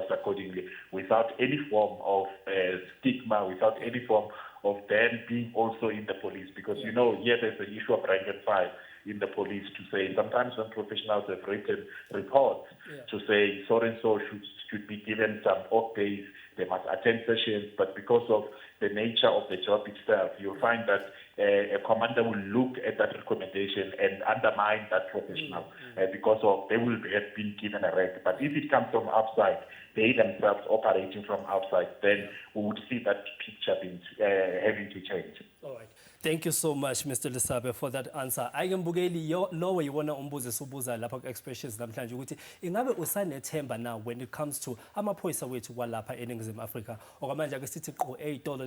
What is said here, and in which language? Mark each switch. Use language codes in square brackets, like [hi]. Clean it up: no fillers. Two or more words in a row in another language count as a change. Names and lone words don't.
[en] accordingly without any form of stigma, without any form of them being also in the police, because here there's the issue of rank and file in the police to say sometimes when professionals have written reports to say so and so should be given some off days, they must attend sessions, but because of the nature of the job itself, you'll find that a commander will look at that recommendation and undermine that professional because of they will have been given a rank. But if it comes from outside, they themselves operating from outside, then we would see that picture being having to change. All right. Thank you so much, Mr. Lesabe, for that answer. [zu] Ayembukeli lowo yiwona umbuzo sobuza lapha ku-expressions namhlanje ukuthi ingabe usanethemba [en] now when it comes to [zu] amaphoyisa wethu kwalapha eNingizimu Afrika. Okwamanje ake sithi qo $8.